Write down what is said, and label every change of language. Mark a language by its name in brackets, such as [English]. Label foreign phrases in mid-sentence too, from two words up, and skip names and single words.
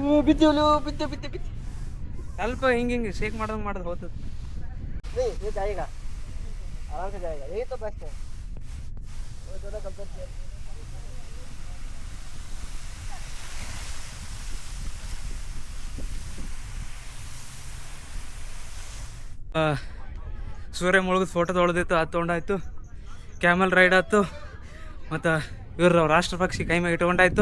[Kannada] ಬಿದ್ದೆವಲು ಬಿದ್ದೆ ಸ್ವಲ್ಪ ಹಿಂಗೆ ಶೇಕ್ ಮಾಡ್ದಂಗೆ ಮಾಡಿದ್ರೆ ಹೋಗ್ತದೆ. [Hindi] ये जाएगा आराम से जाएगा. यही तो बेस्ट है. वो थोड़ा कंपेयर किया. [Kannada] ಸೂರ್ಯ ಮುಳುಗಿದ ಫೋಟೋ ತೊಳೆದಿತ್ತು, ಅದು ತೊಗೊಂಡಾಯ್ತು. [English] camel ride [Kannada] ಆಯ್ತು. ಮತ್ತು ಇವ್ರ ರಾಷ್ಟ್ರ ಪಕ್ಷಿ ಕೈ ಮ್ಯಾಗ ಇಟ್ಕೊಂಡಾಯ್ತು.